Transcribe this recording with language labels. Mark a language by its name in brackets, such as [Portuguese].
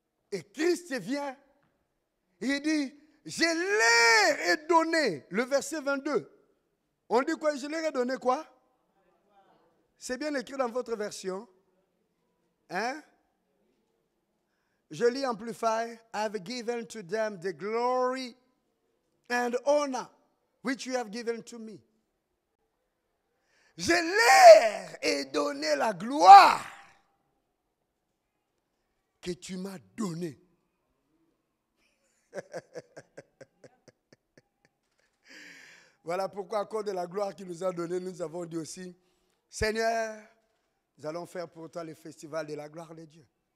[French] Et Christ vient, il dit, je leur ai donné, le verset 22. On dit quoi? Je leur ai donné quoi? C'est bien écrit dans votre version. Hein? Je lis Amplify. [English] I've given to them the glory and honor which you have given to me. [French] Je leur ai donné la gloire que tu m'as donnée. Voilà pourquoi, à cause de la gloire qu'il nous a donnée, nous avons dit aussi, Seigneur, nous allons faire pour toi le festival de la gloire de Dieu.